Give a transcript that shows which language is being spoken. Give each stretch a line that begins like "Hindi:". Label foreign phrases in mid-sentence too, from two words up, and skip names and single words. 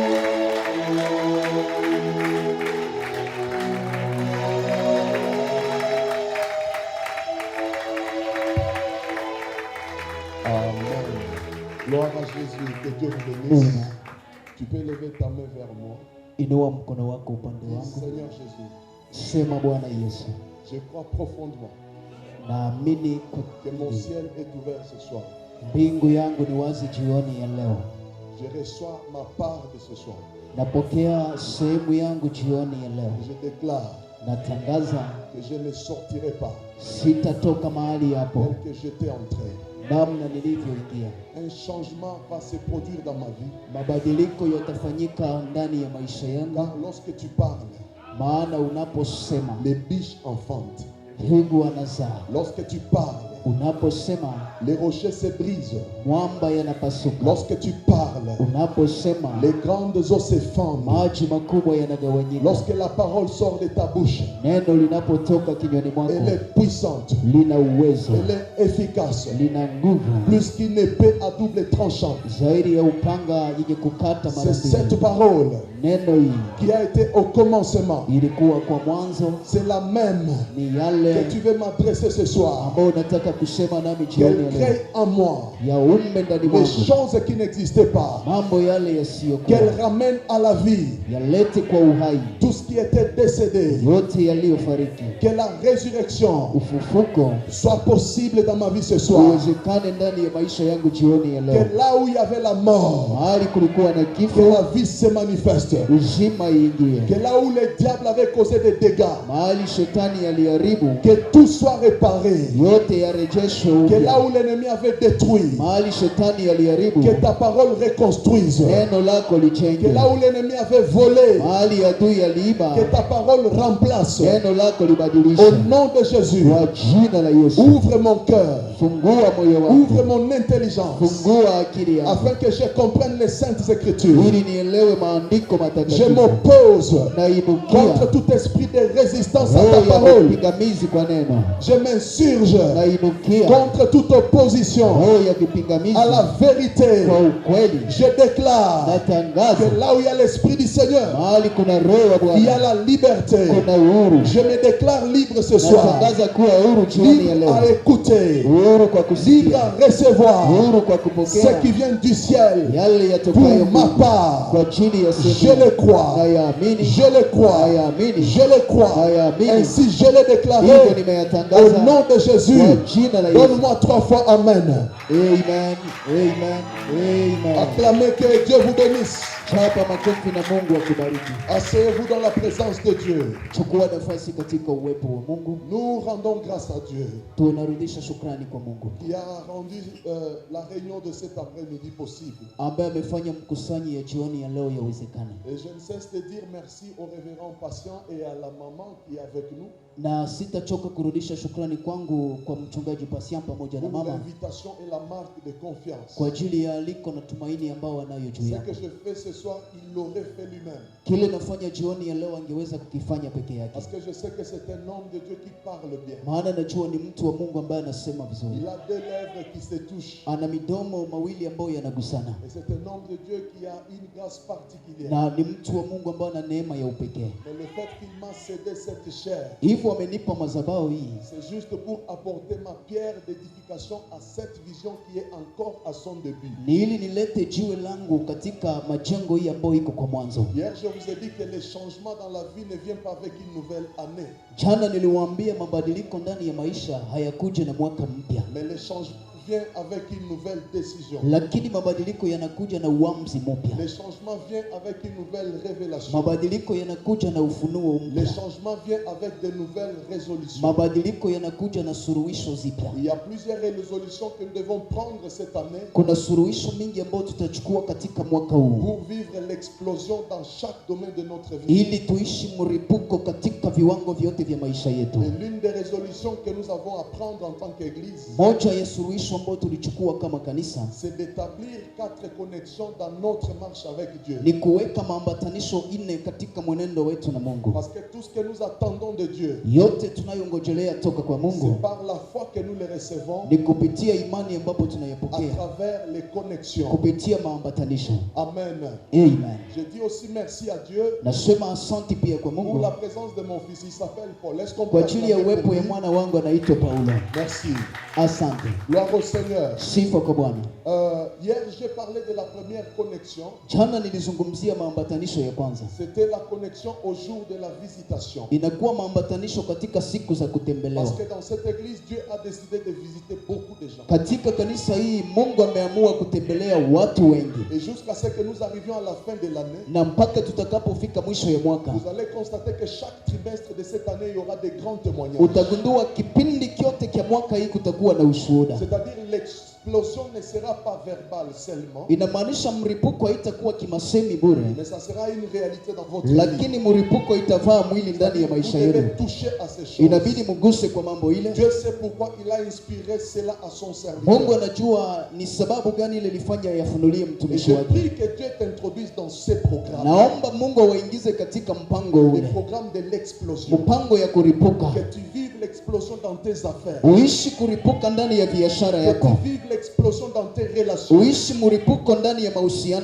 French: Amen. Gloire à Jésus, que Dieu vous bénisse. Tu peux lever ta main vers moi. Seigneur Jésus,
Swahili: Sema Bwana Yesu,
French: je crois profondément
Swahili: naamini
French: que mon ciel est ouvert ce soir.
Swahili: mbingu yangu ni wazi jioni ya leo.
French: Je reçois ma part de ce soir.
Swahili: Napokea sehemu yangu jioni ya leo.
French: Je déclare
Swahili: Natangaza
French: que je ne sortirai pas
Swahili: sitatoka mahali hapo
French: tel que j'étais entré.
Swahili: namna nilivyoingia.
French: Un changement va se produire dans ma vie.
Swahili: Mabadiliko yatafanyika ndani ya maisha yangu,
French: Car lorsque tu parles,
Swahili: maana unaposema
French: les biches enfantent.
Swahili: mbingu anazaa.
French: Lorsque tu parles,
Swahili: Unaposema
French: les rochers se brisent.
Swahili: mwamba yanapasuka.
French: Lorsque tu parles,
Swahili: Unaposema
French: les grandes eaux se fendent.
Swahili: maji makubwa yanagawanyika.
French: Lorsque la parole sort de ta bouche,
Swahili: Neno linapotoka kinywani mwako
French: elle est puissante,
Swahili: lina uwezo,
French: elle est efficace,
Swahili: lina nguvu
French: plus qu'une épée à double tranchant.
Swahili: zaidi ya upanga yenye kukata mara
French: C'est cette
Swahili: mbili.
French: parole
Swahili: Neno hii
French: qui a été au commencement.
Swahili: ilikuwa kwa mwanzo,
French: C'est la même
Swahili: ni yale
French: que tu veux m'adresser ce soir.
Swahili: ambayo nataka kusema nami jioni
French: Qu'elle
Swahili: ya leo.
French: crée en moi
Swahili: Ya umbe ndani
French: les
Swahili: mwangu
French: choses qui n'existaient pas.
Swahili: mambo yale yasiyokuwa,
French: Qu'elle ramène à la vie
Swahili: yalete kwa uhai
French: tout ce qui était décédé.
Swahili: yote yaliyofariki.
French: Que la résurrection
Swahili: Ufufuko
French: soit possible dans ma vie ce soir.
Swahili: uwezekane ndani ya maisha yangu jioni ya leo.
French: Que là où il y avait la mort,
Swahili: Mahali kulikuwa na
French: que
Swahili: kifo,
French: la vie se manifeste.
Swahili: uzima iingie.
French: Que là où le diable avait causé des dégâts,
Swahili: Mahali shetani aliharibu,
French: que tout soit réparé.
Swahili: yote yarejeshwe
French: Que
Swahili: upya.
French: là où l'ennemi avait détruit,
Swahili: Mahali shetani aliharibu,
French: que ta parole reconstruise.
Swahili: neno lako
French: Que
Swahili: lijenge.
French: là où l'ennemi avait volé,
Swahili: Mahali adui aliiba,
French: que ta parole remplace.
Swahili: neno lako
French: Au
Swahili: libadilishe.
French: nom de Jésus,
Swahili: Kwa jina la Yesu,
French: ouvre mon cœur,
Swahili: fungua moyo
French: ouvre
Swahili: wangu,
French: mon intelligence,
Swahili: fungua akili yangu,
French: afin que je comprenne les saintes écritures.
Swahili: ili nielewe maandiko
French: Je
Swahili: matakatifu.
French: m'oppose
Swahili: Nainukia
French: contre tout esprit de résistance à
Swahili: roho
French: ta
Swahili: ya
French: parole.
Swahili: kipingamizi kwa neno.
French: Je m'insurge
Swahili: Nainukia
French: contre toute opposition
Swahili: roho ya kipingamizi
French: à la vérité.
Swahili: kwa ukweli.
French: Je déclare
Swahili: Natangaza
French: que là où il y a l'Esprit du Seigneur,
Swahili: mahali kuna roho wa
French: il y a
Swahili: Bwana
French: la liberté.
Swahili: kuna uhuru.
French: Je me déclare libre ce soir.
Swahili: Natangaza kuwa huru jioni ya
French: Libre à
Swahili: leo,
French: écouter,
Swahili: uhuru kwa
French: libre
Swahili: kusikia,
French: à recevoir
Swahili: uhuru kwa
French: ce
Swahili: kupokea
French: qui vient du ciel.
Swahili: yale yatokayo
French: Pour ma
Swahili: Mungu
French: part,
Swahili: kwa ajili ya
French: je
Swahili: sehemu.
French: le crois.
Swahili: Nayaamini,
French: Je le crois.
Swahili: nayaamini,
French: Je le crois.
Swahili: nayaamini.
French: Ainsi je l'ai
Swahili: Hivyo
French: déclaré au
Swahili: nimeyatangaza
French: nom de Jésus.
Swahili: kwa jina la Yesu.
French: Donne-moi 3 fois Amen. Amen, amen, amen. Acclamez que Dieu vous bénisse.
Swahili: Chapa makofi na Mungu akubariki.
French: Asseyez-vous dans la présence de Dieu.
Swahili: Chukua nafasi katika uwepo wa Mungu.
French: Nous rendons grâce à Dieu
Swahili: Tunarudisha shukrani kwa Mungu
French: qui a rendu la réunion de cet après-midi possible.
Swahili: ambaye amefanya mkusanyi ya jioni ya leo yawezekane,
French: Et je ne cesse de dire merci au révérend patient et à la maman qui est avec nous
Swahili: na sitachoka kurudisha shukrani kwangu kwa mchungaji Pasian pamoja na
French: pour
Swahili: mama
French: l'invitation et la marque de confiance.
Swahili: kwa ajili ya aliko na tumaini ambao wanayo juu
French: Ce
Swahili: yako.
French: que je fais ce soir, il l'aurait fait lui-même.
Swahili: Kile nafanya jioni ya leo angeweza kukifanya peke yake,
French: Parce que je sais que c'est un homme de Dieu qui parle bien.
Swahili: maana najua ni mtu wa Mungu ambaye anasema vizuri,
French: Il a 2 lèvres qui se touchent.
Swahili: ana midomo mawili ambayo yanagusana,
French: Et c'est un homme de Dieu qui a une grâce particulière.
Swahili: na ni mtu wa Mungu ambaye ana neema ya upekee.
French: Mais le fait qu'il m'a cédé cette chair,
Swahili: Hivyo amenipa madhabahu hii
French: c'est juste pour apporter ma pierre d'édification à cette vision qui est encore à son début.
Swahili: ni ili nilete jiwe langu katika majengo hii ambayo iko kwa mwanzo.
French: Hier, je vous ai dit que les changements dans la vie ne viennent pas avec une nouvelle année.
Swahili: Jana niliwaambia mabadiliko ndani ya maisha hayakuja na mwaka mpya,
French: Mais les changements vient avec une nouvelle décision.
Swahili: lakini mabadiliko yanakuja na uamuzi mpya.
French: Les changements viennent avec une nouvelle révélation.
Swahili: Mabadiliko yanakuja na ufunuo
French: Les
Swahili: mpya.
French: changements viennent avec de nouvelles résolutions.
Swahili: Mabadiliko yanakuja na suluhisho zipya.
French: Il y a plusieurs résolutions que nous devons prendre cette année
Swahili: Kuna suluhisho mingi ambayo tutachukua katika mwaka huu
French: pour vivre l'explosion dans chaque domaine de notre vie.
Swahili: ili tuishi mripuko katika viwango vyote vya maisha yetu.
French: Et l'une des résolutions que nous avons à prendre en tant qu'Église,
Swahili: Moja ya suluhisho ambayo tulichukua kama kanisa
French: c'est d'établir 4 connexions dans notre marche avec Dieu.
Swahili: ni kuweka maambatanisho nne katika mwenendo wetu na Mungu.
French: Parce que tout ce que nous attendons de Dieu,
Swahili: Yote tunayongojelea toka kwa Mungu
French: c'est par la foi que nous les recevons
Swahili: ni kupitia imani ambapo
French: à
Swahili: tunayapokea
French: travers les connexions.
Swahili: kupitia maambatanisho.
French: Amen.
Swahili: Amen.
French: Je dis aussi merci à Dieu
Swahili: Nasema asante pia kwa
French: pour
Swahili: Mungu
French: la présence de mon fils. Il s'appelle Paul. Est-ce qu'on peut
Swahili: kwa ajili ya
French: acclamer pour
Swahili: uwepo ya
French: lui?
Swahili: mwana wangu anaitwa Paulo.
French: Merci.
Swahili: Asante.
French: Gloire au Seigneur.
Swahili: Sifa kwa Bwana.
French: Hier, j'ai parlé de la première connexion.
Swahili: Jana nilizungumzia maambatanisho ya kwanza.
French: C'était la connexion au jour de la visitation.
Swahili: Inakuwa maambatanisho katika siku za
French: Parce
Swahili: kutembelewa.
French: que dans cette église, Dieu a décidé de visiter beaucoup de gens.
Swahili: Katika kanisa hii Mungu ameamua kutembelea watu wengi,
French: Et jusqu'à ce que nous arrivions à la fin de l'année,
Swahili: na mpaka tutakapofika mwisho ya mwaka
French: vous allez constater que chaque trimestre de cette année, il y aura des grands témoignages.
Swahili: utagundua kipindi kyote cha mwaka hii kutakuwa na ushuhuda.
French: C'est-à-dire l'explosion ne sera pas verbale seulement,
Swahili: Inamaanisha mripuko haitakuwa kimasemi bure,
French: mais ça sera une réalité dans votre vie.
Swahili: lakini mripuko itavaa mwili ndani ya
French: Vous
Swahili: maisha
French: devez
Swahili: yenu.
French: toucher à ces choses.
Swahili: Inabidi muguse kwa mambo ile.
French: Dieu sait pourquoi il a inspiré cela à son
Swahili: Mungu
French: serviteur.
Swahili: anajua ni sababu gani ile ilifanya yafunulie
French: Et
Swahili: mtumishi
French: je
Swahili: wake.
French: prie que Dieu t'introduise dans ces programmes.
Swahili: Naomba Mungu awaingize katika mpango
French: Les
Swahili: ule,
French: programmes de l'explosion.
Swahili: mpango ya kuripuka.
French: Que tu vives l'explosion dans tes affaires.
Swahili: Uishi kuripuka ndani ya biashara
French: Que
Swahili: yako.
French: tu vives l'explosion dans tes relations.
Swahili: Uishi muripuko ndani ya
French: Que
Swahili: mahusiano